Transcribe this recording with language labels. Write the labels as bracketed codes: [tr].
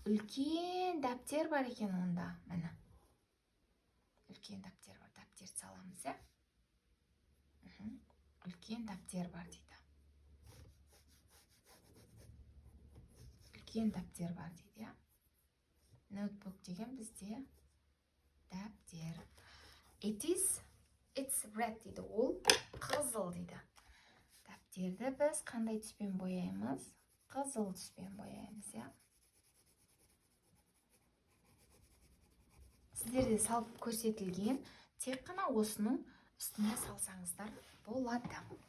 [kk] Үлкен дәптер бар екен онда. Міне. Үлкен дәптер бар. Дәптер саламыз, Үлкен дәптер бар дейді. Үлкен дәптер бар дейді, Notebook деген бізде дәптер. [en] It's red дейді. [kk] Ол қызыл дейді. Дәптерді біз қандай түспен бояймыз? Қызыл түспен бояймыз, Сіздерде салып көрсетілген, тек қана осының үстіне салсаңыздар болады.